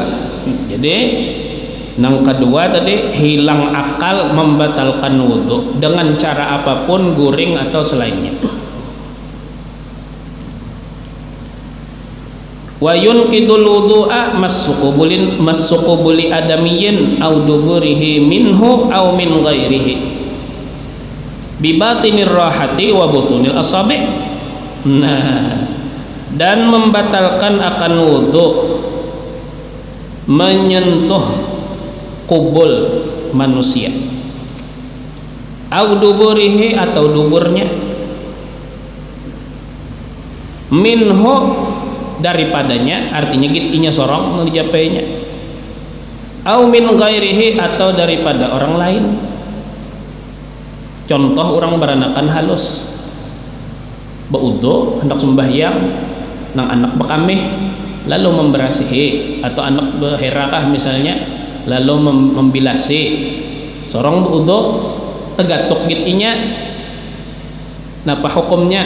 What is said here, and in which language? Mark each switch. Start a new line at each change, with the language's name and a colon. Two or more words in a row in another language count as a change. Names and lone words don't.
Banjar: Jadi nang kedua tadi hilang akal membatalkan wudu dengan cara apapun, guring atau selainnya.
Arabic: وينقض الوضوء مس قبل آدمي أو دبره منه أو من غيره ببطن الراحة وبطون الأصابع'.
Banjar: Nah, dan membatalkan akan wudu menyentuh kubul manusia
Arabic: أو دبره
Banjar: atau duburnya, minhu daripadanya, artinya gitinya sorong dijapainya,
Arabic: أو من غيره
Banjar: atau daripada orang lain. Contoh orang beranakan halus baudo hendak sembahyang nang anak bekameh lalu memberasihi, atau anak beherakah misalnya lalu membilasi, sorong baudo tegatuk gitinya, napa hukumnya?